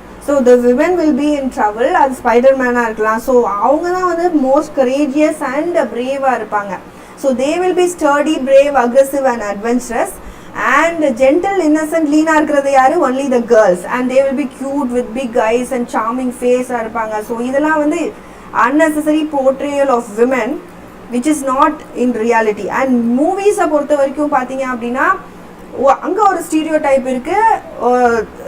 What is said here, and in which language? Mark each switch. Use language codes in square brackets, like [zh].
[en] So the women will be in trouble. [ta] அது ஸ்பைடர்மேனாக இருக்கலாம். So அவங்க தான் வந்து மோஸ்ட் கரேஜியஸ் அண்ட் பிரேவாக இருப்பாங்க. [en] So they will be sturdy, brave, aggressive and adventurous. And gentle, innocent, லீனாக இருக்கிறது யார், only the girls. And they will be cute with big eyes and charming ஃபேஸாக இருப்பாங்க. So இதெல்லாம் வந்து unnecessary portrayal of women which is not in reality. [ta] and movies பொறுத்த வரைக்கும் பார்த்தீங்க அப்படின்னா அங்கே ஒரு ஸ்டீரியோ டைப் இருக்குது.